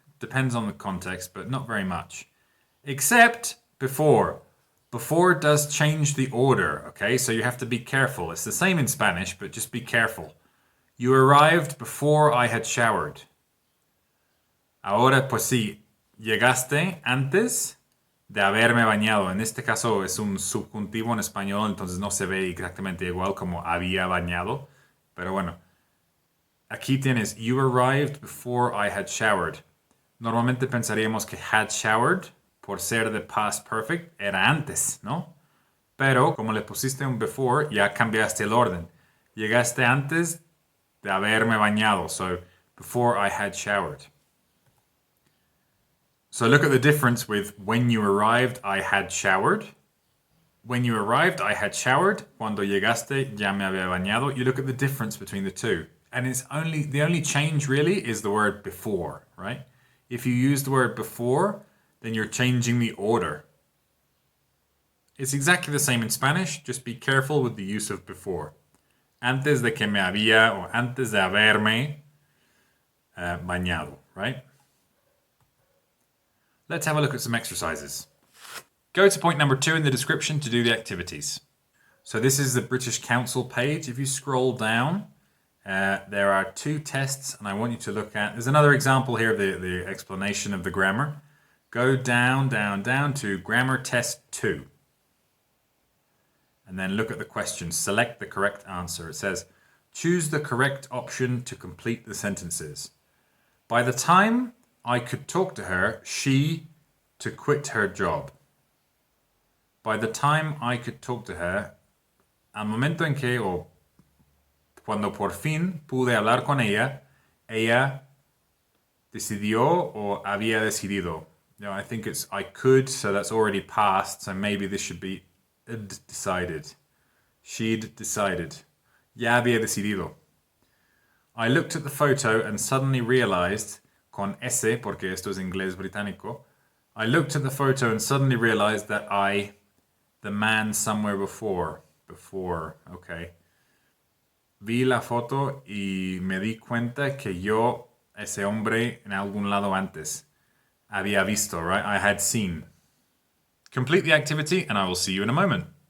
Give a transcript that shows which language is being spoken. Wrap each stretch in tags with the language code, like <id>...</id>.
<en>Depends on the context, but not very much. Except before. Before does change the order, okay? So you have to be careful. It's the same in Spanish, but just be careful. You arrived before I had showered.</en> <es>Ahora, pues sí, llegaste antes de haberme bañado. En este caso es un subjuntivo en español, entonces no se ve exactamente igual como había bañado. Pero bueno, aquí tienes,</es> <en>you arrived before I had showered.</en> <es>Normalmente pensaríamos que</es> <en>had showered,</en> <es>por ser de</es> <en>past perfect,</en> <es>era antes, ¿no? Pero como le pusiste un before, ya cambiaste el orden. Llegaste antes de haberme bañado.</es> <en>So, before I had showered. So look at the difference with when you arrived, I had showered. When you arrived, I had showered.</en> <es>Cuando llegaste, ya me había bañado.</es> <en>You look at the difference between the two. And the only change really is the word before, right? If you use the word before, then you're changing the order. It's exactly the same in Spanish, just be careful with the use of before.</en> <es>Antes de que me había, or antes de haberme bañado, right?</es> <en>Let's have a look at some exercises. Go to point number 2 in the description to do the activities. So this is the British Council page. If you scroll down, there are 2 tests, and I want you to look at... There's another example here of the explanation of the grammar. Go down, down, down to Grammar Test 2. And then look at the question. Select the correct answer. It says, choose the correct option to complete the sentences. By the time I could talk to her, she to quit her job. By the time I could talk to her,</en> <es>al momento en que, o cuando por fin pude hablar con ella, ella decidió o había decidido.</es> <en>I think it's I could, so that's already past, so maybe this should be decided. She'd decided.</en> <es>Ya había decidido.</es> <en>I looked at the photo and suddenly realized,</en> <es>con ese, porque esto es inglés británico,</es> <en>I looked at the photo and suddenly realized that the man somewhere before, okay.</en> <es>Vi la foto y me di cuenta que yo, ese hombre, en algún lado antes, había visto, right?</es> <en>I had seen. Complete the activity and I will see you in a moment.</en>